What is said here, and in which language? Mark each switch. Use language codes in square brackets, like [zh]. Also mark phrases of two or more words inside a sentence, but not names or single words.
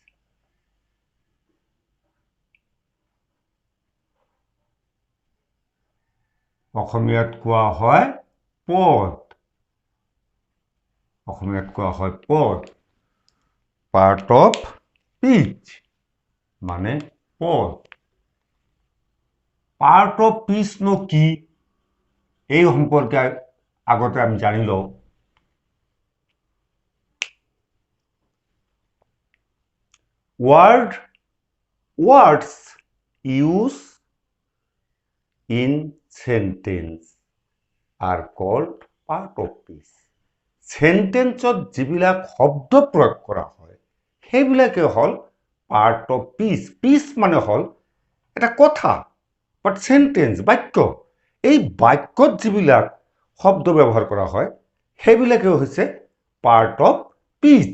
[as] অসমীয়াত কোৱা হয় পদ। অসমীয়াত কোৱা হয় পদ। [en] part of speech [as] মানে পদ। [en] part of speech [as] নো কি, এই সম্পর্কে আগতে আমি জানি লওঁ। [en] Words used in sentence are called part of piece. [as] সেন্টেন্সত যিবিলাক শব্দ প্ৰয়োগ কৰা হয় সেইবিলাকে হ'ল [en] part of speech. [as] পিচ মানে হ'ল এটা কথা, [en] but sentence [as] বাক্য। এই বাক্যত যিবিলাক শব্দ ব্যৱহাৰ কৰা হয় সেইবিলাকে হৈছে [en] part of speech.